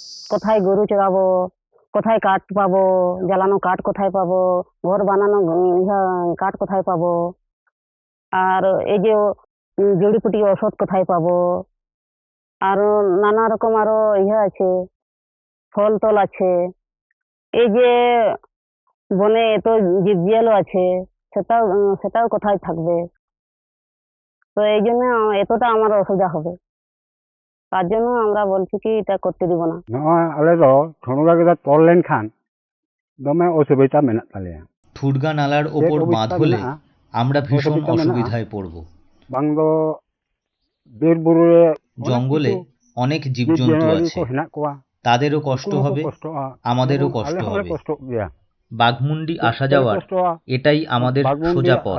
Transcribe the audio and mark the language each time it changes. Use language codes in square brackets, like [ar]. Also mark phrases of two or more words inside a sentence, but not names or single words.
[bn] কোথায় গরু চড়াবো, কোথায় কাঠ পাবো, জ্বালানো কাঠ কোথায় পাবো, ঘর বানানো কাঠ কোথায় পাবো, আর এই যে জড়িপুটি ওষুধ কোথায় পাবো, আরো নানা রকম আরো আছে, ফল টল আছে, এই যে বনে এত জীবজিয়ালও আছে, সেটাও কোথায় থাকবে। তো এই জন্য এতটা আমার অসুবিধা হবে, তার জন্য আমরা বলছি কি এটা করতে দিব না। [sat] ᱱᱚᱜᱼᱚᱭ ᱟᱞᱮ ᱫᱚ ᱴᱷᱩᱲᱜᱟ ᱜᱮᱫᱟ ᱛᱚᱞ ᱞᱮᱱᱠᱷᱟᱱ ᱫᱚᱢᱮ অসুবিধা মেনাᱜ তালেয়া। [bn] ঠুরগা নালার ওপর বাঁধ হলে আমরা ভীষণ অসুবিধায় পড়ব। [sat] বাং দো বীর বুরুরে [bn] জঙ্গলে অনেক জীবজন্তু আছে, তাদেরও কষ্ট হবে, আমাদেরও কষ্ট হবে। বাঘমুন্ডি আসা যাওয়ার এটাই আমাদের সোজা পথ।